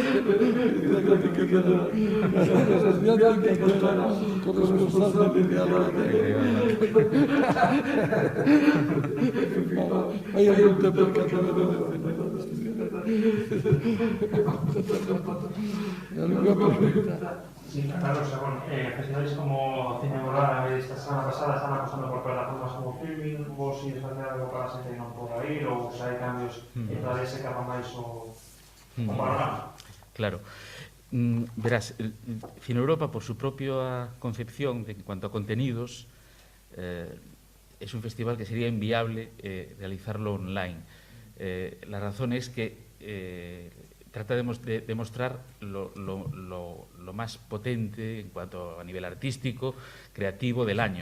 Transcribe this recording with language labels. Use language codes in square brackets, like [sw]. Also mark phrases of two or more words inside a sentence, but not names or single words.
[es] Corresponsal de hay algún tema que alguna pregunta. Sí, Carlos, bueno, festivales como Cine Árabe esta semana pasada están apostando por plataformas como Filmin. [gl] Vos si facer algo para a xente que non poda ir ou se hai cambios e todavía se capa máis o panorama? [es] Claro. Verás, Cine Europa, por su propia concepción en cuanto a contenidos, es un festival que sería inviable realizarlo online. La razón es que trata de mostrar lo más potente en cuanto a nivel artístico, creativo del año.